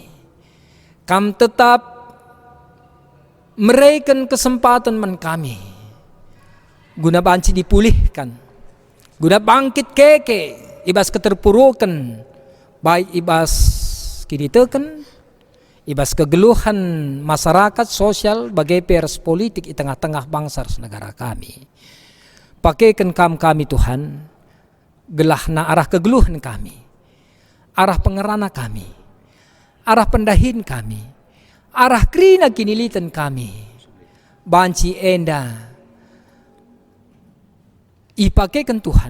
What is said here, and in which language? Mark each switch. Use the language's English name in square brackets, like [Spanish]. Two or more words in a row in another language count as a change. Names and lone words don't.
[Batak Karo] Kam tetap meraikan kesempatan man kami. Guna banci dipulihkan. Guna bangkit keke. Ibas keterpurukan. Baik ibas kiditekan. Ibas kegeluhan masyarakat sosial bagai pers politik [Indonesian] di tengah-tengah bangsa negara kami. [Batak Karo] Pakaikan kami Tuhan. Gelahna arah kegeluhan kami. Arah pengerana kami. Arah pendahin kami. Arah krina kinilitan kami. Banci enda. Ipakaikan Tuhan.